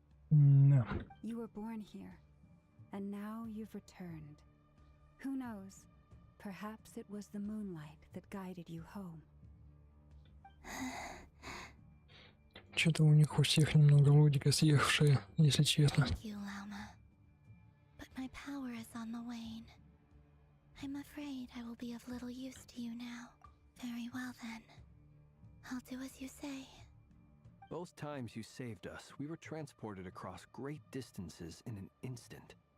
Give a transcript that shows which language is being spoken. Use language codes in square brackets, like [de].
[en] No. You were born here, and now you've returned. Who knows? Perhaps it was the moonlight that guided you home. [ru] Что-то у них у всех немного логика съехавшая, если честно. [en] Thank you, Lauma. But my power is on the wane. I'm afraid I will be of little use to you now. Very well then. I'll do as you say. Both times you saved us, we were transported across great distances in an instant.